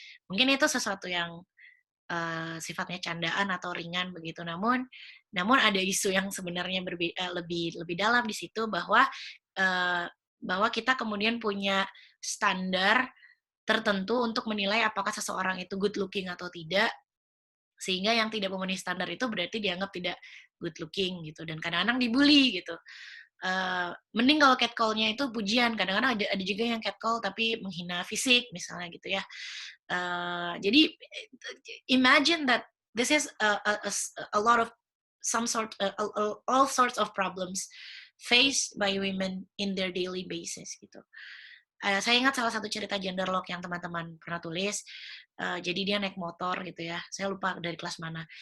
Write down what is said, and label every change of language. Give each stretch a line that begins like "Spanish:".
Indonesian: Mungkin itu sesuatu yang, sifatnya candaan atau ringan begitu, namun ada isu yang sebenarnya lebih lebih dalam di situ eee, bahwa kita kemudian punya standar tertentu untuk menilai apakah seseorang itu good looking atau tidak, sehingga yang tidak memenuhi standar itu berarti dianggap tidak good looking gitu dan kadang-kadang dibully gitu. Mending kalau catcall-nya itu pujian, kadang-kadang ada juga yang catcall tapi menghina fisik misalnya gitu ya.
English: Jadi imagine that this is a lot of some sort all sorts of problems faced by women in their daily basis gitu.
Indonesian: Saya ingat salah satu cerita Genderlock yang teman-teman pernah tulis, jadi dia naik motor gitu ya, saya lupa dari kelas mana.